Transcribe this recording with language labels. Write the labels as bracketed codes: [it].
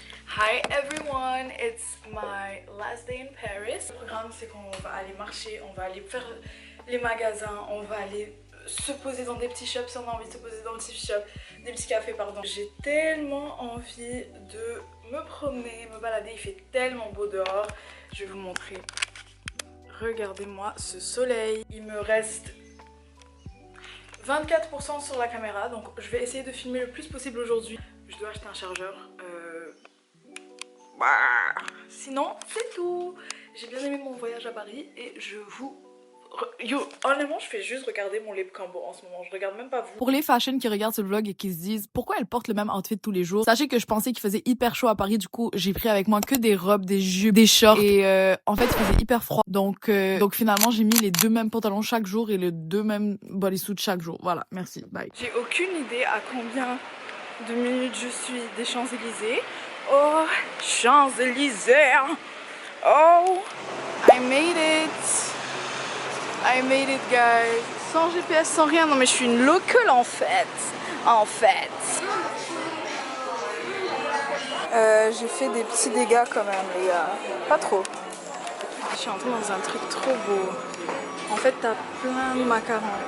[en] Hi everyone, it's my last day in Paris. [fr] Le programme c'est qu'on va aller marcher, on va aller faire les magasins, on va aller se poser dans des petits shops si on a envie de se poser dans des petits shops, des petits cafés pardon. J'ai tellement envie de me promener, me balader, il fait tellement beau dehors. Je vais vous montrer. Regardez-moi ce soleil. Il me reste 24% sur la caméra, donc je vais essayer de filmer le plus possible aujourd'hui. Je dois acheter un chargeur. Sinon, c'est tout. J'ai bien aimé mon voyage à Paris et je vous... Yo, honnêtement, je fais juste regarder mon lip combo en ce moment. Je regarde même pas vous. Pour les fashion qui regardent ce vlog et qui se disent pourquoi elle porte le même outfit tous les jours, sachez que je pensais qu'il faisait hyper chaud à Paris, du coup j'ai pris avec moi que des robes, des jupes, des shorts et en fait il faisait hyper froid. Donc finalement j'ai mis les 2 mêmes pantalons chaque jour et les 2 mêmes bodysuits chaque jour. Voilà, merci, bye. J'ai aucune idée à combien de minutes je suis des Champs-Élysées. Oh, Champs-Élysées. [en] Oh, I made it. I made it, guys. [fr] Sans GPS, sans rien. Non mais je suis une local en fait. En fait. J'ai fait des petits dégâts quand même les gars. Pas trop. Je suis entrée dans un truc trop beau. En fait t'as plein de macarons.